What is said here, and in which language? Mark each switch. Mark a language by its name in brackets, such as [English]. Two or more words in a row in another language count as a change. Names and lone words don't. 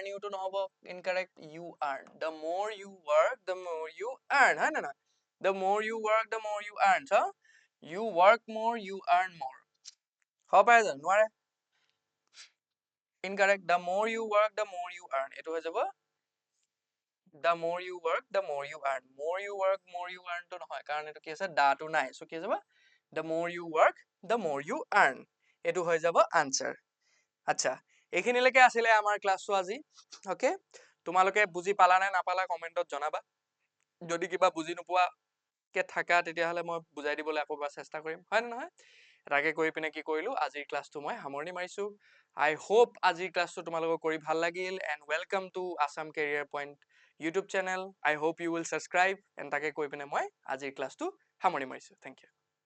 [English] you [Assamese] টো নহব [English] incorrect, you earn, the more you work the more you earn, [Assamese] হয় না নহয় [English] the more you work the more you earn, so you work more you earn more, [Assamese] হ'ব পাৰে জানো নোৱাৰে, [English] incorrect, the more you work the more you earn, [Assamese] এটো হৈ যাব [English] the more you work the more you earn, more you work more you earn [Assamese] টো নহয়, কাৰণ এটো কি আছে দা টো নাই, সো কি হৈ যাব [English] the more you work the more you earn, [Assamese] এটো হৈ যাব আনসাৰ। আচ্ছা এইখিনিলৈকে আছিলে আমাৰ ক্লাছটো আজি, ওকে তোমালোকে বুজি পালা নে নাপালা কমেন্টত জনাবা, যদি কিবা বুজি নোপোৱা কে থাকা তেতিয়াহলে মই বুজাই দিবলৈ আকৌ এবাৰ চেষ্টা কৰিম, হয় নে নহয়, এটাকে কৰি পিনে কি কৰিলো আজিৰ ক্লাছটো মই সামৰণি মাৰিছো, [English] I hope [Assamese] আজিৰ ক্লাছটো তোমালোকৰ কৰি ভাল লাগিল, [English] and welcome to Assam Career Point YouTube channel, I hope you will subscribe, and [Assamese] তাকে কৈ পিনে মই আজিৰ ক্লাছটো সামৰণি মাৰিছো, [English] thank you।